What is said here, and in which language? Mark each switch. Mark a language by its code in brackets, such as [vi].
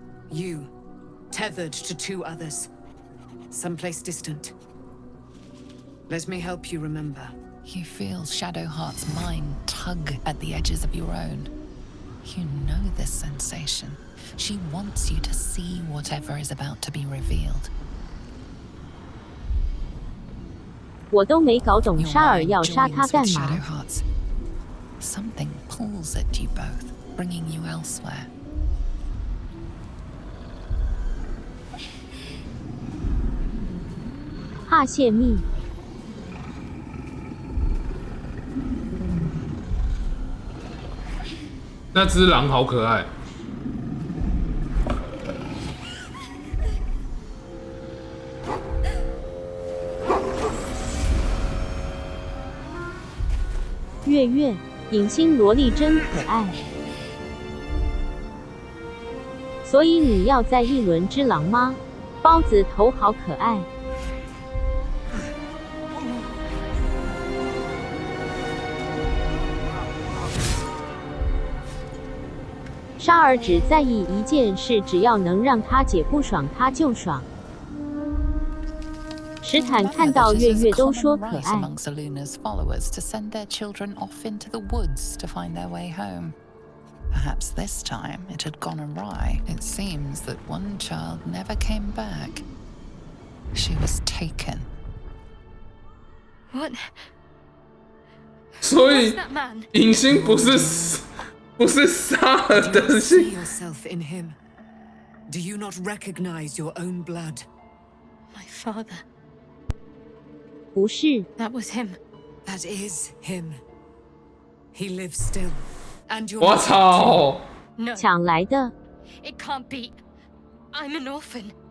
[en] You, tethered to two others. Someplace distant. Let me help you remember. You feel Shadowheart's mind tug at the edges of your own. You know this sensation. She wants you to see whatever is about to be revealed. [zh] 我都没搞懂沙尔要杀他干嘛。 [en] Something pulls at you both, bringing you elsewhere. [zh] 怕泄密。那只狼好可爱。月月，影星萝莉真可爱。所以你要在一轮之狼吗？包子头好可爱。沙尔只在意一件事，只要能让他姐不爽，他就爽。史坦看到月月都说可爱。 [en] among Soluna's followers to send their children off into the woods to find their way home. Perhaps this time it had gone awry. It seems that one child never came back. She was taken. What? [zh] 所以影星不是沙尔的心。 [en] See yourself in him. Do you not recognize your own blood? My father. [zh] 不是。 [en] That was him. That is him. He lives still. And your [zh] 我操！ [en] No. [zh] 抢来的。 [en] It can't be. I'm an orphan.